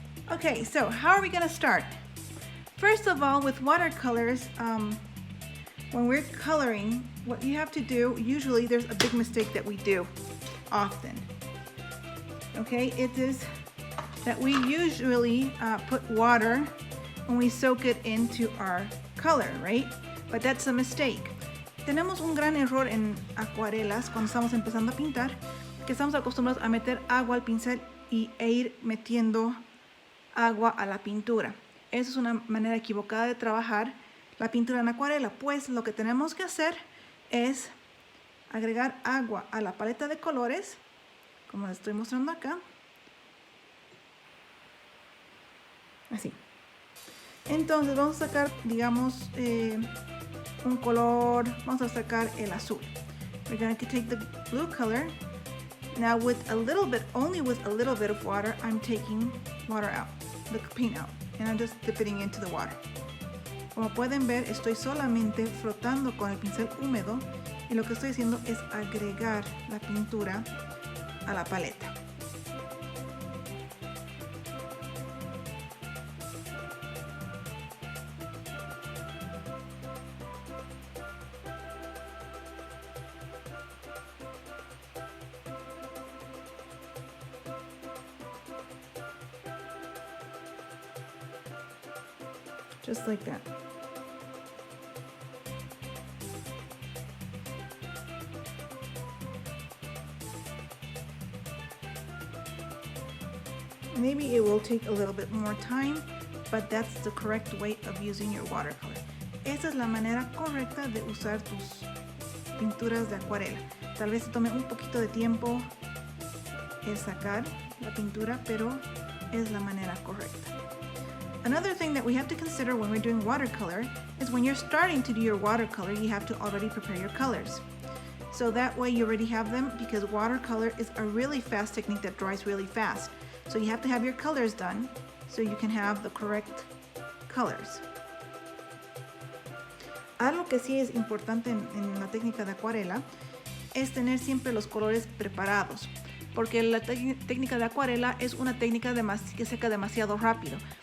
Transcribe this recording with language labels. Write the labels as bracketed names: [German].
[English] Okay, so how are we going to start? First of all, with watercolors, when we're coloring, what you have to do, usually there's a big mistake that we do often. Okay, it is that we usually put water when we soak it into our color, right? But that's a mistake. [Spanish] Tenemos un gran error en acuarelas cuando estamos empezando a pintar, que estamos acostumbrados a meter agua al pincel e ir metiendo agua a la pintura. Esa es una manera equivocada de trabajar la pintura en acuarela, pues lo que tenemos que hacer es agregar agua a la paleta de colores, como les estoy mostrando acá. Así. Entonces vamos a sacar, digamos, un color. Vamos a sacar el azul. [English] We're going to take the blue color. Now with a little bit, only with a little bit of water, I'm taking water out, the paint out, and I'm just dipping into the water. [Spanish] Como pueden ver, estoy solamente frotando con el pincel húmedo y lo que estoy haciendo es agregar la pintura a la paleta. [English] Just like that. Maybe it will take a little bit more time, but that's the correct way of using your watercolor. [Spanish] Esa es la manera correcta de usar tus pinturas de acuarela. Tal vez te tome un poquito de tiempo el sacar la pintura, pero es la manera correcta. [English] Another thing that we have to consider when we're doing watercolor is when you're starting to do your watercolor, you have to already prepare your colors. So that way you already have them, because watercolor is a really fast technique that dries really fast. So you have to have your colors done so you can have the correct colors. [Spanish] Algo que sí es importante en la técnica de acuarela es tener siempre los colores preparados, porque la técnica de acuarela es una técnica que seca demasiado rápido.